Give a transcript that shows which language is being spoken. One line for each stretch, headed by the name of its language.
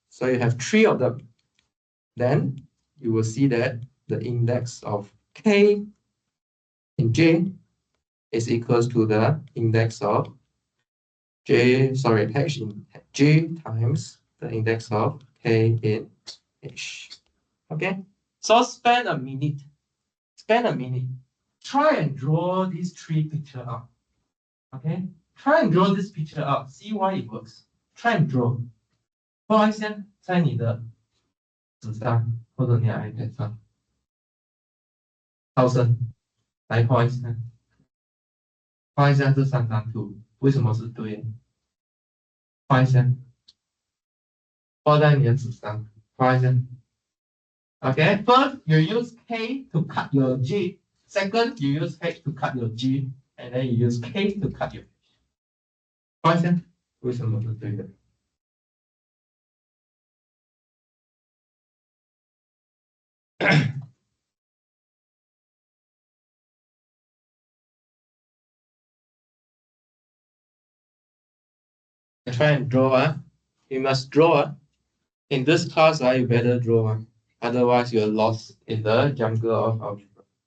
English: So you have three of them. Then you will see that the index of K in J is equals to the index of H in J times the index of K in H. Okay, so spend a minute. Try and draw these three pictures out. Okay, try and draw this picture out. See why it works. Try and draw.
Chinese: 画一下在你的纸上或者你的 iPad 上，超声来画一下，画一下这三张图为什么是对的？画一下，画在你的纸上，画一下。
English: Okay, first you use K to cut your G. Second, you use H to cut your G, and then you use K to cut your H.
Chinese: 画一下，为什么是对的？
English: Try and draw. You must draw. In this class, you better draw. Otherwise, you're lost in the jungle of algebra.